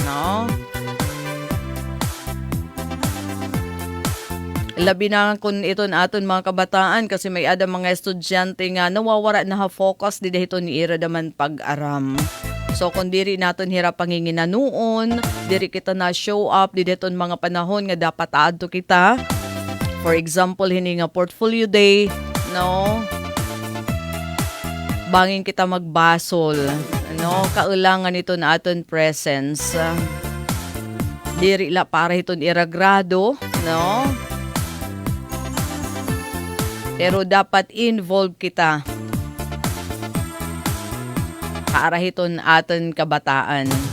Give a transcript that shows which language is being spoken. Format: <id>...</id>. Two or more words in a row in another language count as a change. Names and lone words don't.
<war>labi na kung iton aton mga kabataan kasi may ada mga estudyante nga nawawara na ha-focus di dahito ni ira daman pag-aram. So kung diri naton hirap panginginanuon, diri kita na</war> <en>show up</en> <war>di deton mga panahon nga dapat adto kita.</war> <en>For example,</en> <war>hini nga</war> <en>portfolio day,</en> <war>bangin kita magbasol, kailangan ito na aton presence. Diri la para iton iragrado, pero dapat involve kita para hiton aton kabataan.</war>